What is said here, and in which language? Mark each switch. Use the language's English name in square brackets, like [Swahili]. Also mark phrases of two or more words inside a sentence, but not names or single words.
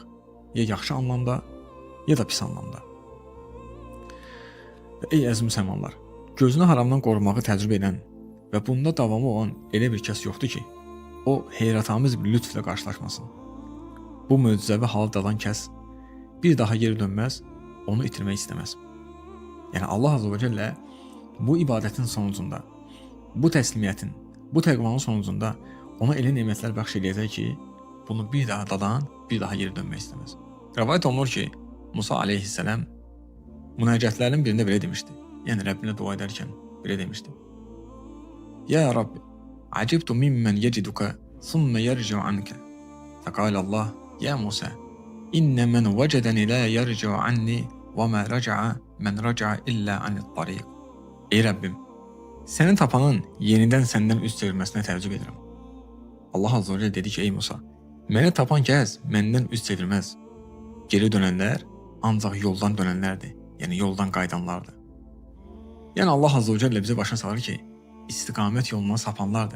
[Azerbaijani] Ya yaxşı anlamda, ya da pis anlamda. Və ey əziz müsəlmanlar, gözünü haramdan qorumağı təcrübə edən və bunda davamı olan elə bir kəs yoxdur ki, o heyrətamiz bir lütflə qarşılaşmasın. Bu möcüzəvi halı dadan kəs bir daha geri dönməz, onu itirmək istəməz. Yəni Allah [Arabic] عز وجل [Azerbaijani] bu ibadətin sonucunda, bu təslimiyyətin, bu təqvanın sonucunda ona elə nemətlər bəxş edəcək ki, bunu bir daha dadan, bir daha geri dönmək istəməz. Rəvayət olunur ki, Musa aleyhisselam münacətlərinin birində belə demişdi. Yəni Rəbbinə dua edərkən belə demişdi. [Arabic] "يا ربي، عجبت ممن يجدك، ثم يرجع عنك." فقال الله، "يا موسى، إن من وجدني لا يرجع عني وما رجع من رجع إلا عن الطريق." [Azerbaijani] Ey Rəbbim, səni tapanın yenidən səndən üz çevirməsinə təəccüb edirəm. Allah [Arabic] عز وجل [Azerbaijani] dedi ki, ey Musa, məni tapan kəs məndən üz çevirməz. Geri dönənlər ancaq yoldan dönənlərdir, yəni yoldan qayıdanlardır. Yəni Allah [Arabic] عز وجل [Azerbaijani] bizə başa salır ki, istiqamət yolundan sapanlardır.